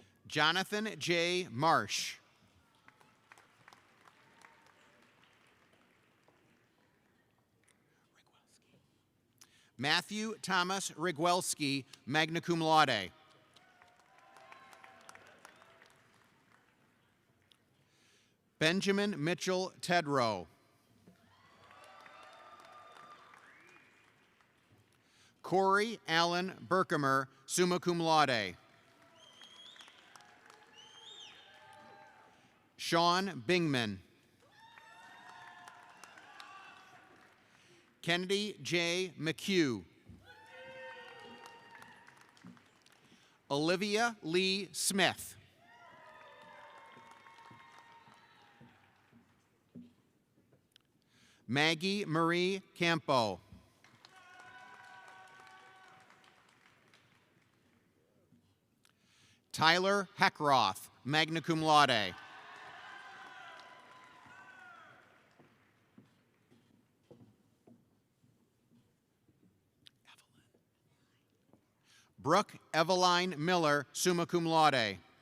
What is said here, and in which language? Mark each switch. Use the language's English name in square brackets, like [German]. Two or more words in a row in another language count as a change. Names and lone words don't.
[English] Jonathan J. Marsh. Matthew Thomas Rigwelski, [Latin] magna cum laude. [English] Benjamin Mitchell Tedrow. Corey Allen Berkemer, [Latin] summa cum laude. [English] Sean Bingman. Kennedy J. McHugh. Olivia Lee Smith. Maggie Marie Campo. Tyler Heckroth, [Latin] magna cum laude. [English] Brooke Eveline Miller, [Latin] summa cum laude.